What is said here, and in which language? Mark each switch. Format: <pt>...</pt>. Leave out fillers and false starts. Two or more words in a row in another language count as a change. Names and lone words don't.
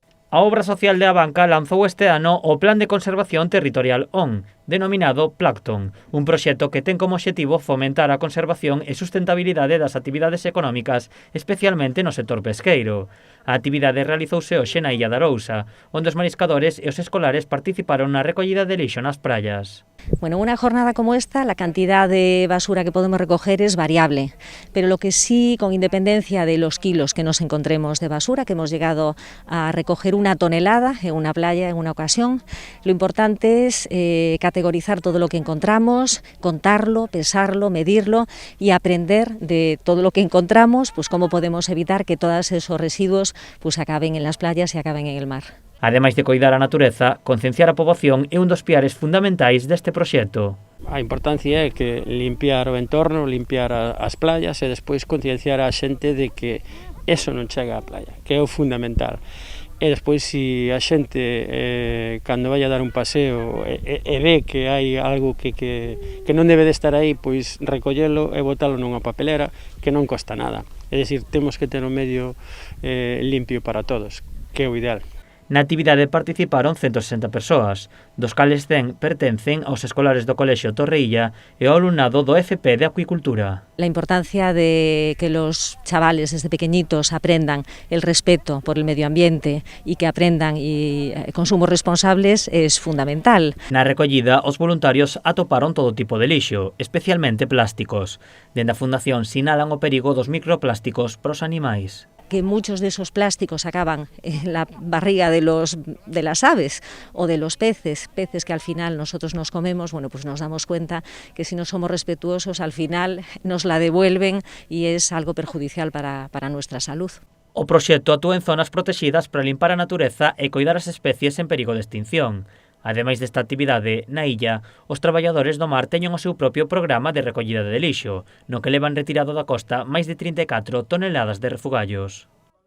<gl>A obra social de Abanca lanzou este ano o Plan de Conservación Territorial ON, denominado Plancton, un proxecto que ten como obxectivo fomentar a conservación e sustentabilidade das actividades económicas, especialmente no sector pesqueiro. A actividade realizouse hoxe na Illa de Arousa, onde os mariscadores e os escolares participaron na recollida de lixo nas praias.</gl> <es>Bueno, una jornada como esta, la cantidad de basura que podemos recoger es variable, pero lo que sí, con independencia de los kilos que nos encontremos de basura, que hemos llegado a recoger 1 tonelada en una playa en una ocasión, lo importante es categorizar todo lo que encontramos, contarlo, pesarlo, medirlo y aprender de todo lo que encontramos, pues cómo podemos evitar que todos esos residuos pues acaben en las playas y acaben en el mar.</es> <gl>Ademais de coidar a natureza, concienciar a poboación é un dos piares fundamentais deste proxecto. A importancia é que limpiar o entorno, limpiar as playas e despois concienciar a xente de que eso non chega á playa, que é o fundamental. E despois, se a xente, cando vai a dar un paseo e ve que hai algo que non debe de estar aí, pois recollelo e botalo nunha papelera que non costa nada. É dicir, temos que ter un medio limpio para todos, que é o ideal. Na actividade participaron 160 persoas, dos cales 100 pertencen aos escolares do Colexio Torreilla e ao alumnado do FP de Acuicultura.</gl> <es>La importancia de que los chavales desde pequeñitos aprendan el respeto por el medio ambiente y que aprendan consumos responsables es fundamental.</es> <gl>Na recollida, os voluntarios atoparon todo tipo de lixo, especialmente plásticos. Dende a Fundación sinalan o perigo dos microplásticos para os animais.</gl> <es>Que muchos de esos plásticos acaban en la barriga de las aves o de los peces que al final nosotros nos comemos, bueno, pues nos damos cuenta que si no somos respetuosos al final nos la devuelven y es algo perjudicial para nuestra salud.</es> <gl>O proxecto actúa en zonas protegidas para limpar a natureza e coidar as especies en perigo de extinción. Ademais desta actividade, na illa, os traballadores do mar teñen o seu propio programa de recollida de lixo, no que levan retirado da costa máis de 34 toneladas de refugallos.</gl>